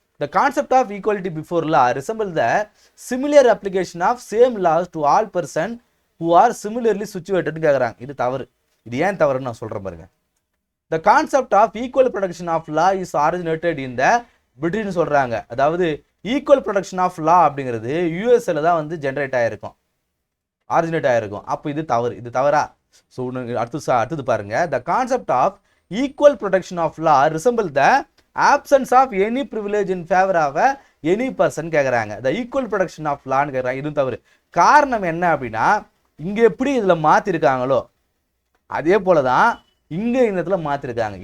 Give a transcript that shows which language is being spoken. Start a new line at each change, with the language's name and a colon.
English: the concept of equality before law resemble the similar application of same laws to all person who are similarly சிச்சுவேட்டட்னு
Tamil: கேட்குறாங்க. இது தவறு. இது ஏன் தவறுன்னு நான் சொல்கிறேன் பாருங்க.
English: the concept of equal protection of law is originated in the பிரிட்டிஷ்னு
Tamil: சொல்கிறாங்க. அதாவது ஈக்குவல் ப்ரொடக்ஷன் ஆஃப் லா அப்படிங்கிறது யூஎஸ்ஏல தான் வந்து ஜென்ரேட் ஆகிருக்கும், ஆரிஜினேட் ஆகிருக்கும். அப்போ இது தவறு. இது தவறா? ஸோ அடுத்தது பாருங்க.
English: the concept of equal protection of law resemble the absence of any privilege in favor of any person
Tamil: கேட்குறாங்க.
English: the equal protection of law
Tamil: கேட்குறாங்க. இதுவும் தவறு. காரணம் என்ன அப்படின்னா, இங்கே எப்படி இதில் மாற்றிருக்காங்களோ அதே போல தான் இங்கே இந்த இடத்துல மாற்றிருக்காங்க.